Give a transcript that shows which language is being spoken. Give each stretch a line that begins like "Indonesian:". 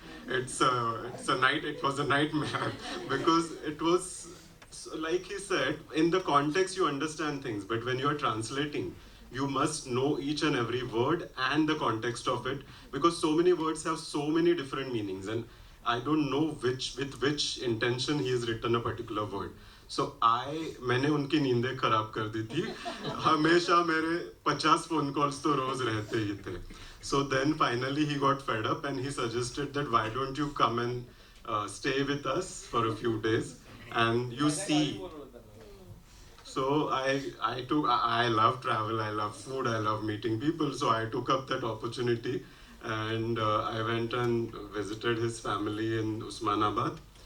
English: it's a night. It was a nightmare because it was like he said. In the context, you understand things, but when you are translating, you must know each and every word and the context of it because so many words have so many different meanings, and I don't know with which intention he has written a particular word.
Hindi: So मैंने उनकी नींदें खराब कर दी थी. हमेशा मेरे 50 phone calls तो रोज रहते ही थे.
English: So then finally he got fed up and he suggested that why don't you come and stay with us for a few days and you see. So I love travel, I love food, I love meeting people. So I took up that opportunity and I went and visited his family in Usmanabad.